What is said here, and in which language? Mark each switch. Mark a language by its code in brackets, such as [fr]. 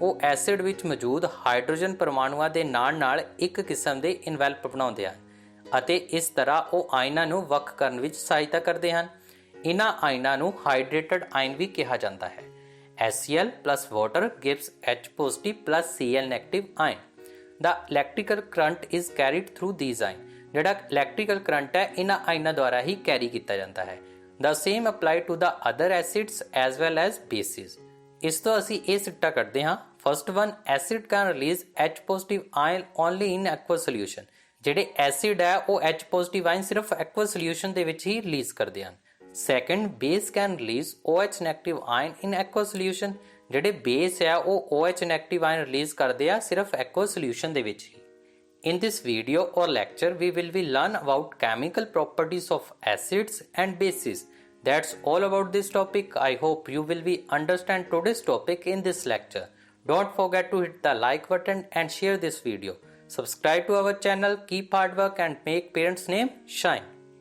[pa] ਉਹ ਐਸਿਡ ਵਿੱਚ ਮੌਜੂਦ ਹਾਈਡਰੋਜਨ ਪਰਮਾਣੂਆਂ ਦੇ ਨਾਲ ਇੱਕ ਕਿਸਮ ਦੇ ਇਨਵੈਲਪ ਬਣਾਉਂਦੇ ਹਨ ਅਤੇ ਇਸ ਤਰ੍ਹਾਂ ਉਹ ਆਇਨਾਂ ਨੂੰ ਵੱਖ ਕਰਨ ਵਿੱਚ ਸਹਾਇਤਾ ਕਰਦੇ ਹਨ। ਇਹਨਾਂ ਆਇਨਾਂ ਨੂੰ ਹਾਈਡਰੇਟਡ ਆਇਨ ਵੀ ਕਿਹਾ ਜਾਂਦਾ ਹੈ। [en] HCl plus water gives H positive plus Cl negative ion. The electrical current is carried through these ions. [pa] ਜਿਹੜਾ ਇਲੈਕਟ੍ਰੀਕਲ ਕਰੰਟ ਹੈ ਇਹਨਾਂ ਆਇਨਾਂ ਦੁਆਰਾ ਹੀ ਕੈਰੀ ਕੀਤਾ ਜਾਂਦਾ ਹੈ। [en] The same apply to the other acids as well as bases. [pa] ਇਸ ਤੋਂ ਅਸੀਂ ਇਹ ਸਿੱਟਾ ਕੱਢਦੇ ਹਾਂ। [en] First one, acid can release H positive ion only in aqueous solution. [pa] ਜਿਹੜੇ ਐਸਿਡ ਹੈ ਉਹ H positive ion ਸਿਰਫ aqueous solution ਦੇ ਵਿੱਚ ਹੀ ਰਿਲੀਜ਼ ਕਰਦੇ ਹਨ। [en] Second, base can release OH negative ion in aqueous solution. [pa] ਜਿਹੜੇ ਬੇਸ ਹੈ ਉਹ OH negative ion ਰਿਲੀਜ਼ ਕਰਦੇ ਆ ਸਿਰਫ aqueous solution ਦੇ ਵਿੱਚ ਹੀ। [en] In this video or lecture, we will be learn about chemical properties of acids and bases. That's all about this topic. I hope you will be understand today's topic in this lecture. Don't forget to hit the like button and share this video. Subscribe to our channel, keep hard work and make parents' name shine.